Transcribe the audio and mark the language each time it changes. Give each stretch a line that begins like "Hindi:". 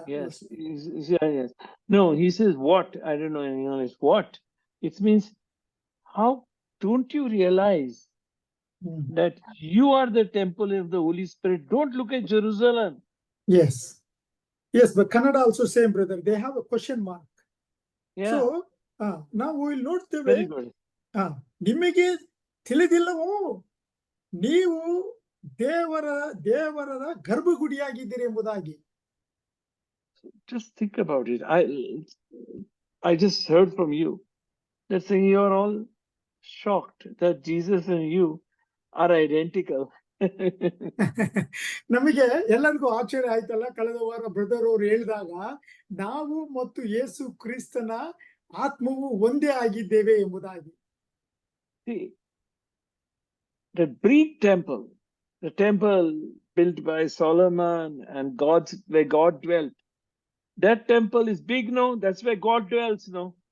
English: yes. Yes. No, he says what? I don't know. It's what? It means, how don't you realize that you are the temple of the Holy Spirit? Don't look at Jerusalem. Yes, but Kannada also same, brother. They have a question mark. Yeah. So now we will note the very good.
Kannada: ನಿಮಗೆ ತಿಳಿದಿಲ್ಲವೋ ನೀವು ದೇವರ ಗರ್ಭಗುಡಿಯಾಗಿದ್ದೀರಿ ಎಂಬುದಾಗಿ.
English: Just think about it. I just heard from you that saying you are all shocked that Jesus and you are identical.
Kannada: ನಮಗೆ ಎಲ್ಲರಿಗೂ ಆಶ್ಚರ್ಯ ಆಯ್ತಲ್ಲ, ಕಳೆದ ವಾರ ಬ್ರದರ್ ಅವರು ಹೇಳಿದಾಗ ನಾವು ಮತ್ತು ಯೇಸು ಕ್ರಿಸ್ತನ ಆತ್ಮವು ಒಂದೇ ಆಗಿದ್ದೇವೆ ಎಂಬುದಾಗಿ.
English: See, the Greek temple, the temple built by Solomon and where God dwelt, that temple is big, no? That's where God dwells, no?